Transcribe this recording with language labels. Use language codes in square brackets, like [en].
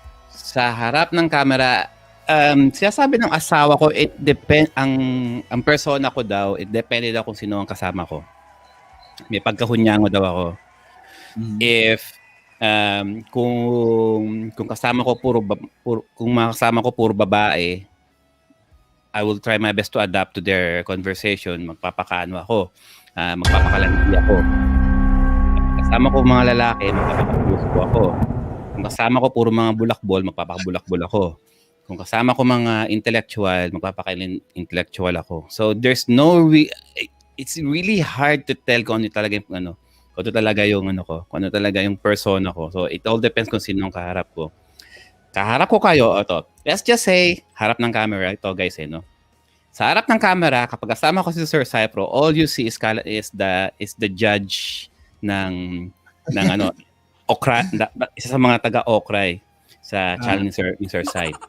[tl] Sa harap ng camera, sinasabi ng asawa ko, ang persona ko daw, it depende daw kung sino ang kasama ko. May pagkahunyango daw ako. [en] If [tl] kung kasama ko kung makasama ko puro babae, [en] I will try my best to adapt to their conversation. [tl] Magpapakaano ako, magpapakalandi ako. Kasama ko mga lalaki, magpapakapuso ako. Kung kasama ko puro mga bulakbol, magpapakabulakbol ako. Kung kasama ko mga intellectual, magpapaka-intellectual ako. [en] So there's it's really hard to tell [tl] kung ano talaga yung kung ano talaga yung kung ano talaga yung persona ko. [en] So it all depends [tl] kung sino ang kaharap ko. Kaharap ko kayo, ito. [en] Let's just say, [tl] harap ng camera, ito [en] guys, no? [tl] Sa harap ng camera, kapag kasama ko si Sir Cypro, [en] all you see is the judge [tl] ng okra, isa sa mga taga-okray sa channel ni Sir Sai.